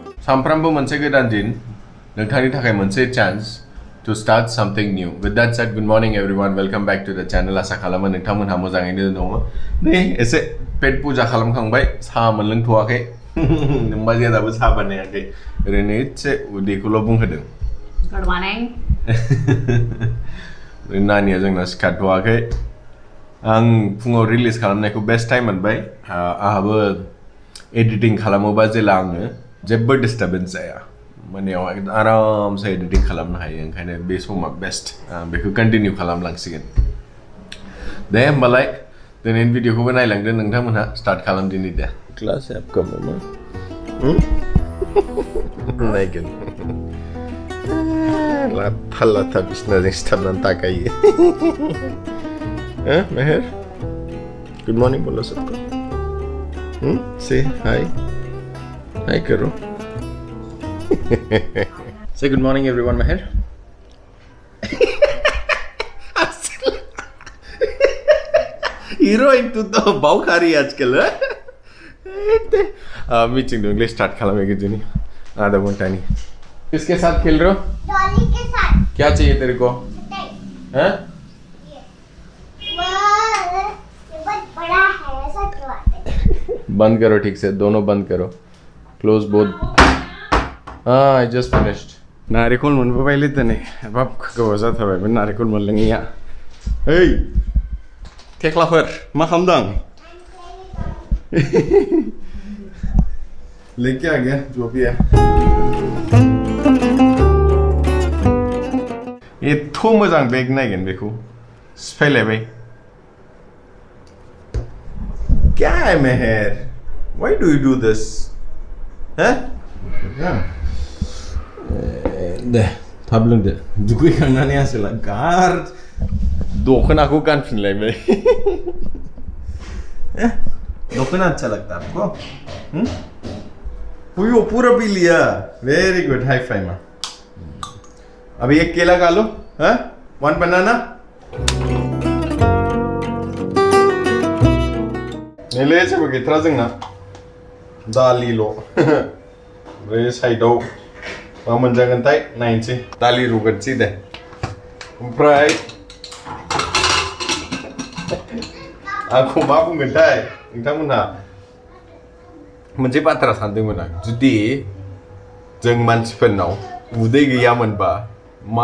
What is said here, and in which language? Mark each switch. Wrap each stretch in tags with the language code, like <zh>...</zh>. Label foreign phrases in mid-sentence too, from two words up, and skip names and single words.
<brx>सानफ्रामबो मोनसे गोदान दिन नोंथांनि थाखाय मोनसे चान्स</brx> <en>to start something new. With that said, good morning everyone. Welcome back to the channel.</en> <brx>आसा खालामो नोंथांमोनहा मोजाङैनो दङ। नै एसे</brx> <hi>पेट पूजा</hi> <brx>खालामखांबाय साहा मोनलोंथ'वाखै नोंबाजैया दाबो साहा बानायाखै ओरैनो एसे उदैखौल' बुंहोदों।</brx> <en>Good morning.</en> <brx>नानिया जोंना सिखारथ'वाखै आं फुङाव रिलिज खालामनायखौ</brx> <en>best time</en> <brx>मोनबाय आहाबो एडिटिं खालामोबा जेला आङो जेबो डिस्टार्बेन्स जाया मोनायाव आरामसे एडिटिं खालामनो हायो ओंखायनो बे समा बेस्ट बेखौ कन्टिनिउ खालामलांसिगोन दे होमबालाय दिनैनि भिडिअखौबो नायलांदो नोंथांमोनहा स्टार्ट खालामदिनि दे क्लास एपका मामा नायगोन लाथा लाथा बिसनाजों सिथाबनानै थाखायो</brx> <hi>मेहर</hi> <en>good morning</en> <hi>बोलो सबको से हाय हाय करो</hi> <en>Say good morning everyone Meher</en> <hi>Heroine तू तो बाव खा रही है आजकल मीटिंग दूंगी स्टार्ट खालामेगी जिनी आधा घंटा नहीं किसके साथ खेल रहे हो डॉली के साथ क्या चाहिए तेरे को हैं बहुत बड़ा है ऐसा क्यों बंद करो ठीक से दोनों बंद करो</hi> <en>close both I just finished.</en> <brx>नारिकल मोनबोबाय लेतने बाप गोबाव जाथारबायमोन नारिकल मोनलोङैया ओइ थेख्लाफोर मा खालामदों</brx> <hi>लेके आ गया जो भी है</hi> <brx>एथ' मोजां बेग नायगोन बेखौ सिफायलायबाय</brx> <hi>क्या है मेहर</hi> <en>why do you do this huh</en> <brx>दे थाब लोंदो दुगैखांनानै आसोला गार दखनाखौ गानफिनलायबाय</brx> <hi>दखना अच्छा लगता है आपको पुयो पूरा पी लिया</hi> <en>very good high five</en> <hi>माँ अभी एक केला खा लो हाँ</hi> <en>one banana</en> <brx>नेले जेबो गैथारा जोंना दालिल' ओमफ्राय साइडआव मा मोनजागोनथाय नायनोसै दालि रुगोनसै दे ओमफ्राय आंखौ मा बुंगोनथाय नोंथांमोनहा मोनसे बाथ्रा सानदोंमोन आं जुदि जों मानसिफोरनाव उदै गैयामोनबा मा</brx>